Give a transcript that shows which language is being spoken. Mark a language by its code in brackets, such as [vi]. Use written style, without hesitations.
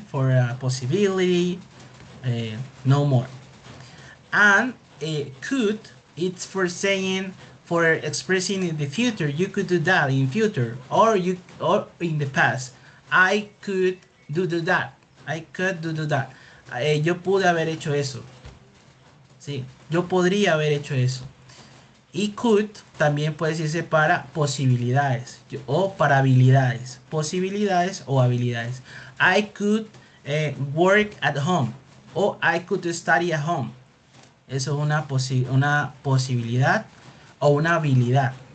[en] For a possibility, no more. And could, it's for saying, for expressing in the future, you could do that in future, or in the past, I could do that, I could do that. [es] Yo pude haber hecho eso, sí, yo podría haber hecho eso. Y could también puede decirse para posibilidades o para habilidades. Posibilidades o habilidades. [en] I could work at home o I could study at home. [es] Eso es una posibilidad o una habilidad.